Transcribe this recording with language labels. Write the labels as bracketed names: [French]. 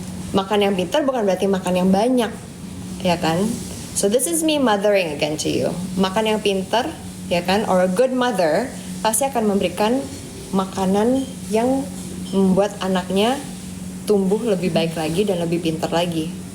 [Indonesian] Makan yang pintar bukan berarti makan yang banyak, ya kan? [English] So this is me mothering again to you. [Indonesian] Makan yang pintar, ya kan? [English] Or a good mother [Indonesian] pasti akan memberikan makanan yang membuat anaknya tumbuh lebih baik lagi dan lebih pintar lagi.